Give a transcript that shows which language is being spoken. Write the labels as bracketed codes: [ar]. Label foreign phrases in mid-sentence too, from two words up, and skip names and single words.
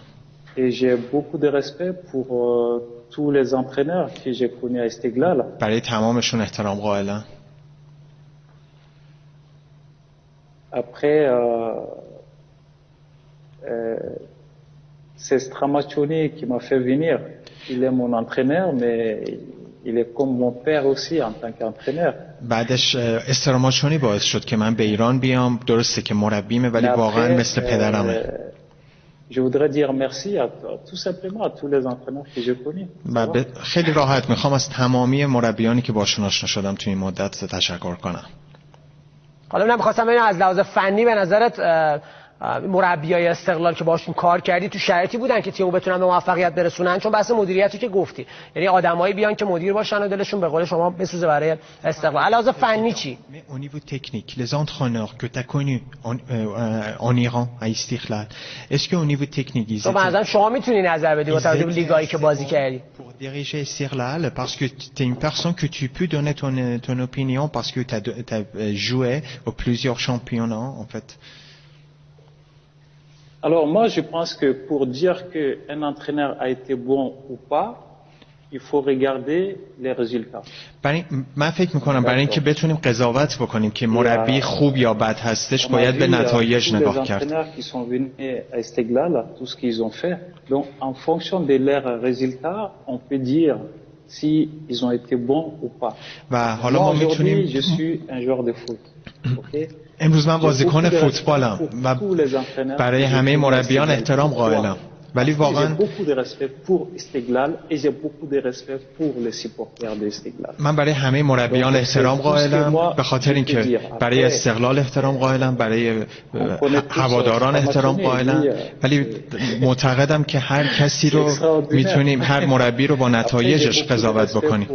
[fr] Et j'ai beaucoup de respect pour tous les entraîneurs que j'ai connus à Istiqlal. [fa] برای تمامشون احترام قائلم. [fr] Après c'est Stramaccioni qui m'a fait venir. Il est mon entraîneur mais il est comme mon père aussi en tant qu'entraîneur. [fa] بعدش استراماچونی باعث شد که من به ایران بیام. درسته که مربیمه ولی واقعا مثل پدرمه. [fr] Je voudrais dire merci à tout simplement à tous les entraîneurs que j'ai connus. [fa] خیلی راحت میخوام از تمامی مربیانی که باشون آشنا شدم توی این مدت تشکر کنم. حالا من می‌خواستم ببینم از لحاظ فنی به نظرت مربیای استقلال که باشون کار کردی تو شرایطی بودن که تیمو بتونن به موفقیت برسونن؟ چون بحث مدیریتی که گفتی، یعنی آدمایی بیان که مدیر باشن و دلشون به قول شما بسوزه برای استقلال. علاوه فنی چی؟ [fr] au niveau technique les entraîneurs que tu as connus en Iran à Istiqlal, est-ce que au niveau technique ils [fa] étaient مثلا شما میتونی نظر بدی با توجه به لیگایی که بازی کردی؟ [fr] pour diriger Istiqlal parce que tu es une personne que tu peux donner ton opinion parce que tu as joué au plusieurs championnats en fait. Alors moi je pense que pour dire qu'un entraîneur a été bon ou pas, il faut regarder les résultats. [fa] من فکر میکنم برای اینکه بتونیم قضاوت بکنیم که مربی خوب یا بد هستش باید به نتایج نگاه کرد. [fr] Les entraîneurs qui sont venus à Istiqlal, tout ce qu'ils ont fait. Donc en fonction de leurs résultats, on peut dire si ils ont été bons ou pas. [fa] و حالا ما میتونیم [fr] je suis un joueur de foot. OK. [fa] امروز من بازیکن فوتبالم و برای همه مربیان احترام قائلم، ولی واقعا من برای همه مربیان احترام قائلم، به خاطر اینکه برای استقلال احترام قائلم، برای هواداران احترام قائلم، ولی معتقدم که هر کسی رو میتونیم، هر مربی رو با نتایجش قضاوت بکنیم.